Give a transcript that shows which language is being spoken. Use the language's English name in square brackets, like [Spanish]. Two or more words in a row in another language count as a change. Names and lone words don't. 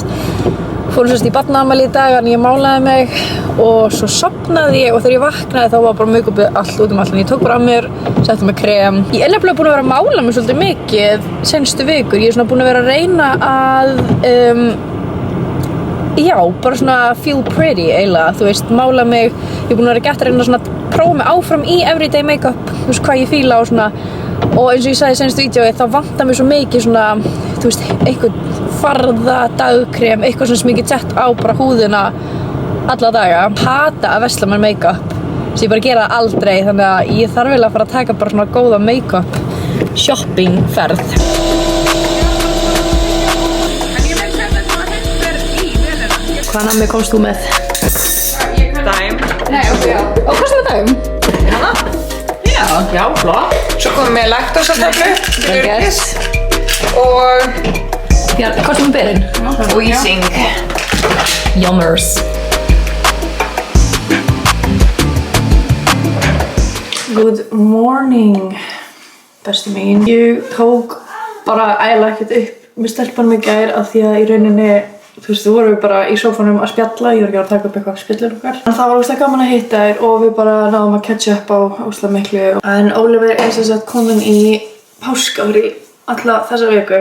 [Icelandic] Fórum sérst í barnaafmæli í dag en ég málaði mig og svo sofnaði ég og þegar ég vaknaði þá var bara make-upið allt út allt. Ég tók bara af mér, setti mig krem. Ég er nefnilega búin að vera að mála mig svolítið mikið seinustu vikur. Ég er svona búin að vera að reyna að já, bara svona [English] feel pretty [Icelandic] eiginlega, þú veist, mála mig. Ég er búin að vera gett að reyna svona prófa mig áfram í [English] everyday make-up, [Icelandic] þú veist, hvað ég fíla og svona. Og eins og ég sagði í seinustu vídeói, þá vantar mér svo mikið svona, þú veist, eitthvað farða, dagkrem, eitthvað sem ég get sett á bara húðina alla daga. Hata að versla mér make-up, svo ég bara gera það aldrei, þannig að ég þarf vel að fara að taka bara svona góða [English] make-up shopping [Icelandic] ferð. Hvaða nammi komst þú með? Dæm. Nei, ok, já. Og hvað er Dæm? Hanna? Já, flott. Svo komum við laktósatöflu fyrir öryggis. Og Já, hvað er með berinn? og ísing. Yummers. [English] Good morning, [Icelandic] bestu mín. Ég tók bara ægilega ekkert upp með stelpunum í gær af því að í rauninni þú veist, þú vorum við bara í sófanum að spjalla, ég var ekki að taka upp eitthvað spjallin okkar. En það var óslega gaman að hitta þér og við bara náðum að catcha upp á óslega miklu. En Oliver er sem sagt komin í páskafrí alla þessa viku.